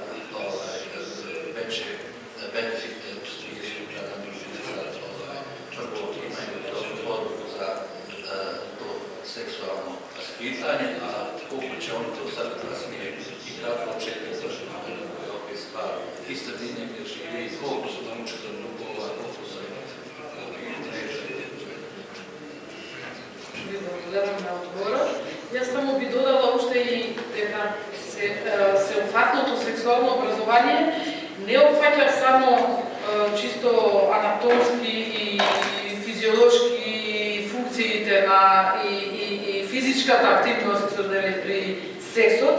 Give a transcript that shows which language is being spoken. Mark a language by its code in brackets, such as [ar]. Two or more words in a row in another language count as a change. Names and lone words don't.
[bs] veće benefite u smislu kada prvo imaju dobru podlogu za to seksualno vaspitanje, a koliko će oni to sad kasnije i kako očekati ove stvari i sredine gdje žive i koliko su naučili od drugova, koliko su [mk] Благодарам на одговорот. Јас само би додала уште и дека сеопфатното сексуално образование не опфаќа само чисто анатомски и физиолошки функциите на и физичката активност при сексот,